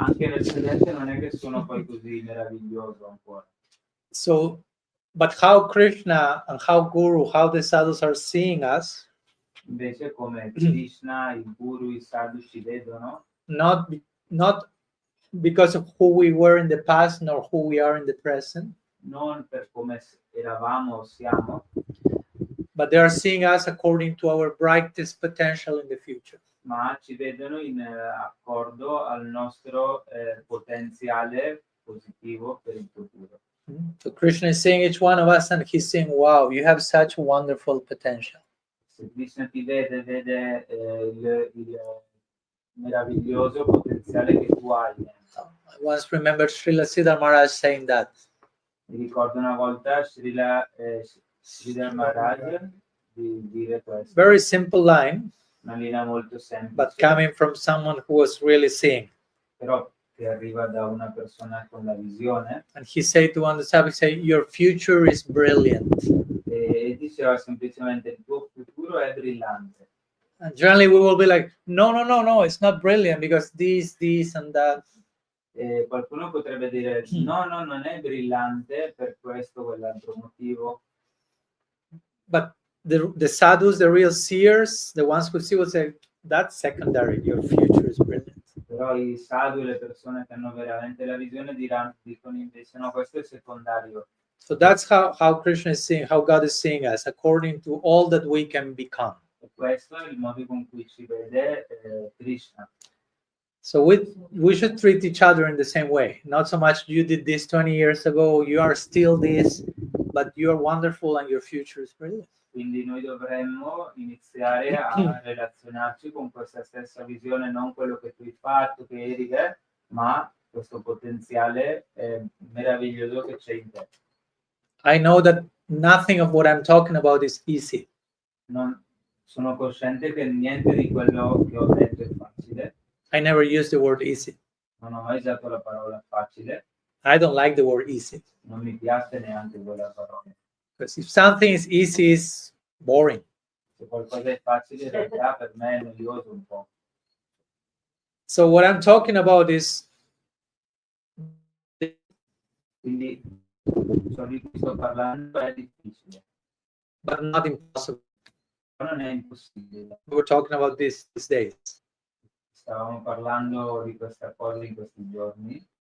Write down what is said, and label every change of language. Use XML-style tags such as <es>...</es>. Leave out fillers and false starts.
<it>anche nel presente non è che sono poi così meraviglioso ancora.</it> <en>So, but how Krishna and how Guru, how the sadhus are seeing us,</en> <it>Invece come Krishna, il Guru, i sadhu ci vedono,</it> <en>not because of who we were in the past nor who we are in the present,</en> <it>non per come eravamo o siamo,</it> <en>but they are seeing us according to our brightest potential in the future.</en> <it>ma ci vedono in accordo al nostro potenziale positivo per il futuro.</it> <en>So Krishna is seeing each one of us and he's saying, wow, you have such wonderful potential.</en> <it>Se Krishna ti vede il meraviglioso potenziale che tu hai.</it> <en>I once remembered Srila Siddhar Maharaj saying that.</en> <it>Mi ricordo una volta Srila Maharaj di dire questo.</it> <en>Very simple line,</en> <it>Una linea molto semplice,</it> <en>but coming from someone who was really seeing.</en> <it>però che arriva da una persona con la visione.</it> <en>And he said to one of the disciples, say, your future is brilliant.</en> <it>E diceva semplicemente il tuo futuro è brillante.</it> <en>And generally we will be like, no, it's not brilliant because this, and that.</en> <it>E qualcuno potrebbe dire no, non è brillante per questo o quell'altro motivo.</it> <en>But the sadhus, the real seers, the ones who see will say, that's secondary, your future is brilliant.</en> <it>Però i sadhu, le persone che hanno veramente la visione dicono invece no, questo è secondario,</it> <en>So that's how Krishna is seeing, how God is seeing us, according to all that we can become.</en> <it>E questo è il modo con cui ci vede Krishna.</it> <en>So we should treat each other in the same way. Not so much you did this 20 years ago, you are still this, but you are wonderful and your future is brilliant.</en> <it>Quindi noi dovremmo iniziare a relazionarci con questa stessa visione, non quello che tu hai fatto, che eri te, ma questo potenziale meraviglioso che c'è in te.</it> <en>I know that nothing of what I'm talking about is easy.</en> <it>Sono cosciente che niente di quello che ho detto è facile.</it> <en>I never use the word easy.</en> <it>Non ho mai usato la parola facile.</it> <en>I don't like the word easy.</en> <it>Non mi piace neanche quella parola.</it> <en>Because if something is easy, it's boring.</en> <it>Se qualcosa è facile, in realtà per me è noioso un po'.</it> <en>So what I'm talking about is</en> <it>Quindi ciò di cui sto parlando è difficile,</it> <en>but not impossible.</en> <it>ma non è impossibile.</it> <en>We were talking about this these days.</en> <it>Stavamo parlando di questa cosa in questi giorni.</it>